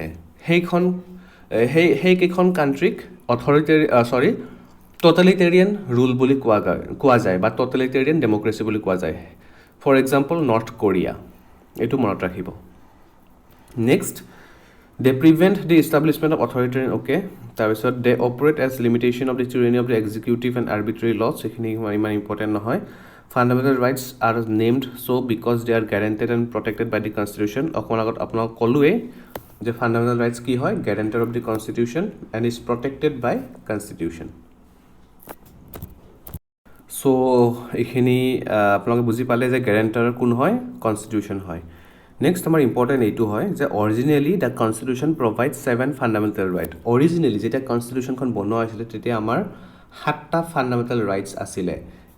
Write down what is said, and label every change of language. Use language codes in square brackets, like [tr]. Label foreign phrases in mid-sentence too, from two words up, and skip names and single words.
[as] সেইকেইখন কাণ্ট্ৰিক [en] totalitarian rule [as] বুলি কোৱা যায়, বা [en] totalitarian democracy [as] বুলি কোৱা যায়। [en] for example North Korea, [as] এইটো মনত ৰাখিব। [en] Next, they prevent the establishment of authoritarian, okay. তাৰপিছত they operate as limitation of the tyranny of the executive and arbitrary laws, [as] এইখিনি ইমান ইম্পৰ্টেণ্ট নহয়। [en] Fundamental rights are named so because they are guaranteed and protected by the constitution. [as] অকণমান আগত আপোনাক ক'লোৱে যে [en] fundamental rights [as] কি হয়? [en] guarantor of the constitution and is protected by constitution. [as] চ' এইখিনি আপোনালোকে বুজি পালে যে guarantor কোন হয়? কনষ্টিটিউশ্যন হয়। [en] নেক্সট [as] আমাৰ ইম্পৰ্টেণ্ট এইটো হয় যে [en] originally the constitution provide 7 fundamental right. [as] অৰিজিনেলি যেতিয়া কনষ্টিটিউশ্যনখন বনোৱা হৈছিলে তেতিয়া আমাৰ 7টা [en] fundamental rights [as] আছিলে।